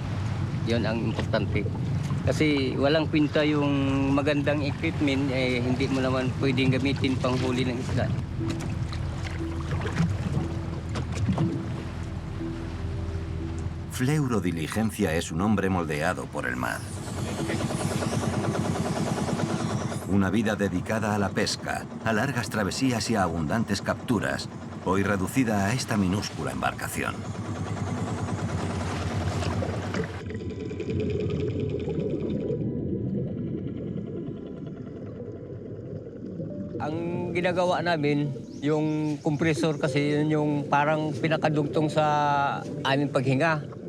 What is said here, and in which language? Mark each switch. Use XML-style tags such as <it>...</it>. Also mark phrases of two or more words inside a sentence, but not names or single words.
<tl>'Yon ang importante. Kasi walang kwenta yung magandang equipment, hindi mo naman pwedeng gamitin panghuli ng isda.</tl> <es>Fleuro Diligencia es un hombre moldeado por el mar. Una vida dedicada a la pesca, a largas travesías y a abundantes capturas, hoy reducida a esta minúscula embarcación.</es> <tl>Ang ginagawa namin, yung compressor kasi yun yung parang pinakadugtong sa aming paghinga.</tl>